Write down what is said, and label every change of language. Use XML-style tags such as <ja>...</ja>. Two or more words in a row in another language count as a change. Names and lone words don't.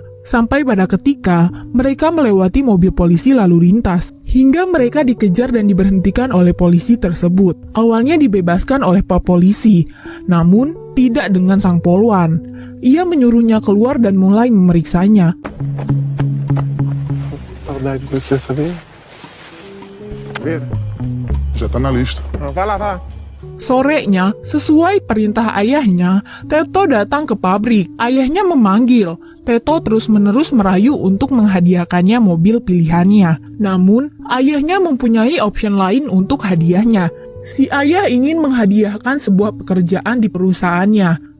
<id>Sampai pada ketika mereka melewati mobil polisi lalu lintas, hingga mereka dikejar dan diberhentikan oleh polisi tersebut. Awalnya dibebaskan oleh pak polisi, namun tidak dengan sang polwan. Ia menyuruhnya keluar dan mulai memeriksanya.</id> <pt>Saudade de você, sabia? Já tá na lista. Vai lá.</pt> <id>Sorenya, sesuai perintah ayahnya, Teto datang ke pabrik. Ayahnya memanggil. Teto terus-menerus merayu untuk menghadiahkannya mobil pilihannya. Namun, ayahnya mempunyai opsi lain untuk hadiahnya. Si ayah ingin menghadiahkan sebuah pekerjaan di perusahaannya.</id>